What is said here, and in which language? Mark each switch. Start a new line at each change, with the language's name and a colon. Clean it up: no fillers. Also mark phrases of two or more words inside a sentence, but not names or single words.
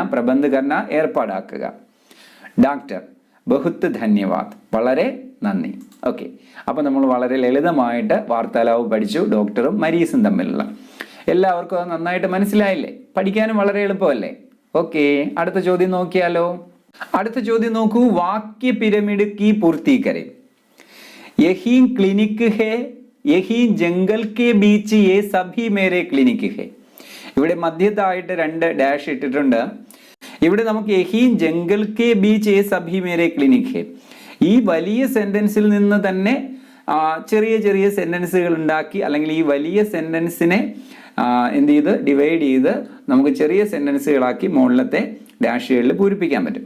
Hindi: प्रबंध करना ഏർപ്പാടാക്കുക. डॉक्टर बहुत धन्यवाद.
Malayalam: വളരെ നന്ദി. ഓക്കെ, അപ്പോൾ നമ്മൾ വളരെ ലളിതമായിട്ട് വാർത്താലാപം പഠിച്ചു, ഡോക്ടറും മരീസും തമ്മിലുള്ള. എല്ലാവർക്കും അത് നന്നായിട്ട് മനസ്സിലായില്ലേ? പഠിക്കാനും വളരെ എളുപ്പമല്ലേ? ഓക്കെ, അടുത്ത ചോദ്യം നോക്കിയാലോ? അടുത്ത ചോദ്യം നോക്കൂ.
Hindi: वाक्य पिरामिड की पूर्ति करें. यही क्लिनिक है, यही जंगल के बीच ये सभी मेरे क्लिनिक है.
Malayalam: ഇവിടെ മധ്യത്തായിട്ട് 2 ഡാഷ് ഇട്ടിട്ടുണ്ട്. ഇവിടെ നമുക്ക്
Hindi: यही जंगल के बीच ये सभी मेरे क्लिनिक है.
Malayalam: ഈ വലിയ സെന്റൻസിൽ നിന്ന് തന്നെ ചെറിയ ചെറിയ സെന്റൻസുകൾ ഉണ്ടാക്കി, അല്ലെങ്കിൽ ഈ വലിയ സെന്റൻസിനെ എന്ത് ചെയ്ത് ഡിവൈഡ് ചെയ്ത് നമുക്ക് ചെറിയ സെന്റൻസുകളാക്കി മുകളിലത്തെ ഡാഷുകളിൽ പൂരിപ്പിക്കാൻ പറ്റും.